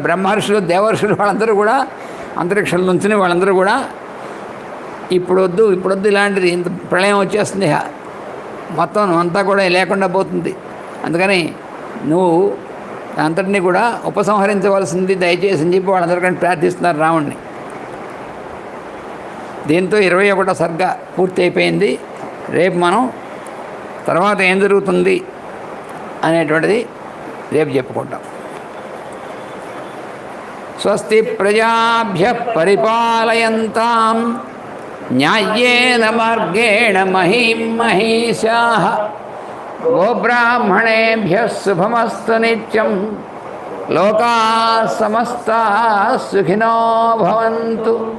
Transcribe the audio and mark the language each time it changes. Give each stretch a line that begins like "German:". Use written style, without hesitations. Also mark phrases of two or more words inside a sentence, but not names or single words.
Telugu: బ్రహ్మర్షులు, దేవర్షులు వాళ్ళందరూ కూడా అంతరిక్షం నుంచి వాళ్ళందరూ కూడా ఇప్పుడు వద్దు ఇలాంటిది, ఇంత ప్రళయం వచ్చేస్తుంది, మొత్తం అంతా కూడా లేకుండా పోతుంది, అందుకని నువ్వు అంతటినీ కూడా ఉపసంహరించవలసింది దయచేసి అని చెప్పి వాళ్ళందరికంటే ప్రార్థిస్తున్నారు రాముడిని. దీంతో 21వ సర్గ పూర్తి అయిపోయింది. రేపు మనం తర్వాత ఏం జరుగుతుంది అనేటువంటిది రేపు చెప్పుకుంటాం.
Sanskrit: స్వస్తి ప్రజాభ్యః పరిపాలయంతాం న్యాయేన మార్గేణ మహీం మహీషాః గోబ్రాహ్మణేభ్యః శుభమస్తు నిత్యం. లోకాః సమస్తాః సుఖినో భవంతు.